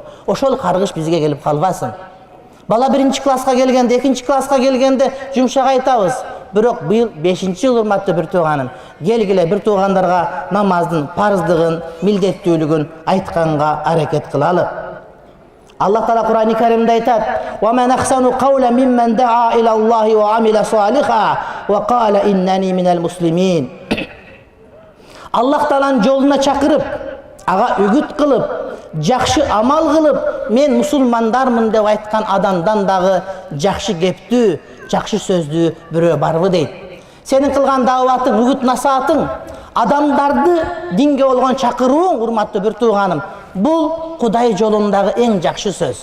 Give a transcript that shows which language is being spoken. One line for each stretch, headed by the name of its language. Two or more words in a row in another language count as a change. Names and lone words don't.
Kyrgyz: Ошол каргыш бизге келип калбасын. Бала 1 класска келгенде, 2 класска келгенде жумшак айтабыз. Бирок быйыл 5-жыл урматтуу бир тууганым, келгиле бир туугандарга намаздын парыздыгын, милдеттүүлүгүн айтканга аракет кылалы. Аллах Таала Кур'ани Каримде айтат:
Arabic: "ومن أحسن قولا ممن دعا إلى الله وعمل صالحا وقال إنني من المسلمين."
Kyrgyz: Аллах Тааланын жолуна чакырып, ага үгүт кылып, жакшы амал кылып, мен мусулмандармын деп айткан адамдан дагы жакшы кептүү, жакшы сөздүү бирөө барбы дейт. Сенин кылган дааватың, үгүт насаатың, адамдарды динге болгон чакырууң, урматтуу бир тууганым, бул Кудай жолундагы эң жакшы сөз.